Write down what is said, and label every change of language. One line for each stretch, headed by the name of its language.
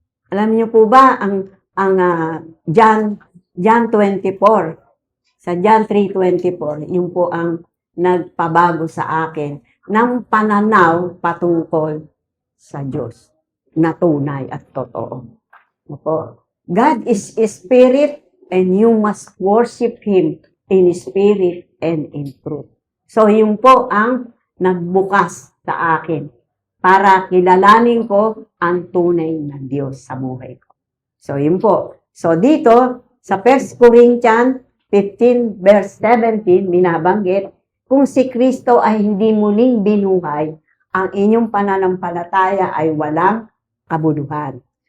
Filipino: Alam niyo po ba, ang John 24, sa John 3:24, yun po ang nagpabago sa akin ng pananaw patungkol sa Diyos na tunay at totoo. Opo.
English: God is a spirit and you must worship Him in spirit and in truth.
Filipino: So, yun po ang nagbukas sa akin para kilalanin ko ang tunay na Diyos sa buhay ko. So, yun po. So, dito, sa 1 Corinthians 15 verse 17, binabanggit, kung si Kristo ay hindi muling binuhay, ang inyong pananampalataya ay walang kabuluhan.